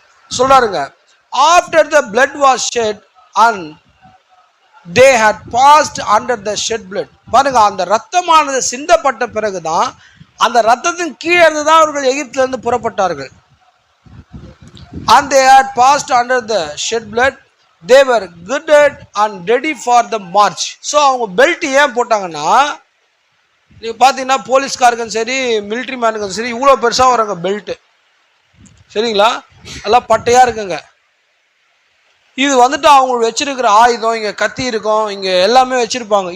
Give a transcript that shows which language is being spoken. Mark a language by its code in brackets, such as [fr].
[ta] சொல்றாருங்க, [en] After the blood was shed and they had passed under the shed blood. [ta] பாருங்க, அந்த ரத்தமானது சிந்தப்பட்ட பிறகுதான், அந்த ரத்தத்தின் கீழே இருந்து தான் அவர்கள் எகிப்திலிருந்து புறப்பட்டார்கள். [en] And they had passed under the shed blood. They were girded and ready for the march. [ta] So அவங்க பெல்ட் ஏன் போட்டாங்கன்னா, நீங்கள் பார்த்தீங்கன்னா போலீஸ்காருக்கும் சரி மிலிட்ரி மேனுக்கும் சரி இவ்வளோ பெருசாக வராங்க பெல்ட்டு, சரிங்களா, எல்லாம் பட்டையாக இருக்குங்க. இது வந்துட்டு அவங்க வச்சிருக்கிற ஆயுதம், இங்கே கத்தி இருக்கும், இங்கே எல்லாமே வச்சிருப்பாங்க.